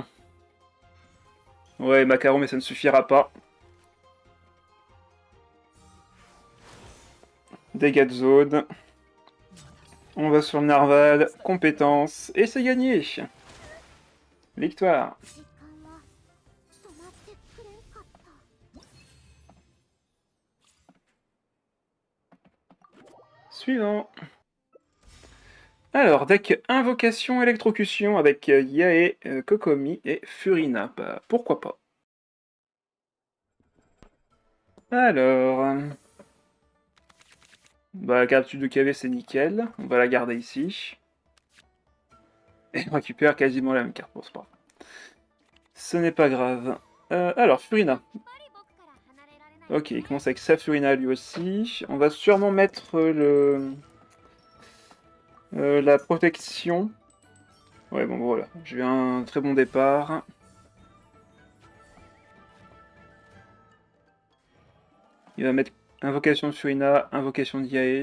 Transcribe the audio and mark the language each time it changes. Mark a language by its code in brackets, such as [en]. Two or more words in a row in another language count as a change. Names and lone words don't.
[fr] Ouais, macaron, mais ça ne suffira pas. Dégâts de zone. On va sur le narval. Compétence. Et c'est gagné. Victoire. [ja] 時間は止まってくれんかった。 [fr] Suivant. Alors, deck Invocation Électrocution avec Yae, Kokomi et Furina. Bah, pourquoi pas. Alors... Bah, la carte de KV, c'est nickel. On va la garder ici. Et on récupère quasiment la même carte. Bon, c'est pas grave. Ce n'est pas grave. Alors, Furina. [ja] やっぱり僕から離れられない。 [fr] Ok, il commence avec sa Furina lui aussi. On va sûrement mettre la protection. Ouais, bon, voilà. J'ai eu un très bon départ. Il va mettre Invocation de Furina, Invocation de Yae.